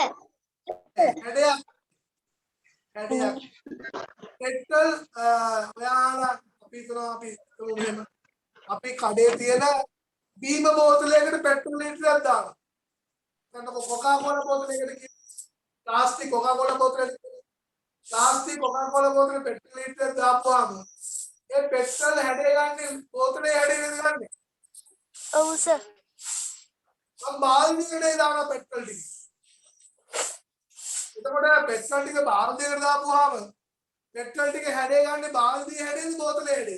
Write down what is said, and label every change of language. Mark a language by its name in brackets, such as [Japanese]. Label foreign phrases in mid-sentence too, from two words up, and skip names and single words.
[Sinhala] හැඩයක් පෙට්‍රල් ඔයාලා අපි කරා අපි මෙහෙම අපි කඩේ තියෙන බීම බෝතලයකට පෙට්‍රල් ලීටරයක් දානවා. දැන් කොකා කෝලා බෝතලයකට ප්ලාස්ටික් කොකා කෝලා බෝතලයකට [English] plastic Coca-Cola bottle petrol litre [Sinhala] දාපුවාම ඒ පෙට්‍රල් හැඩය ගන්නේ බෝතලේ හැඩය නේද ගන්නේ? ඔව් සර්. මම බාල්දියකටයි දානවා පෙට්‍රල් ටික. එතකොට පෙට්‍රල් ටික බාල්දියකට දාපුවාම පෙට්‍රල් ටික හැඩය ගන්නේ බාල්දියේ හැඩයද බෝතලේ හැඩයද?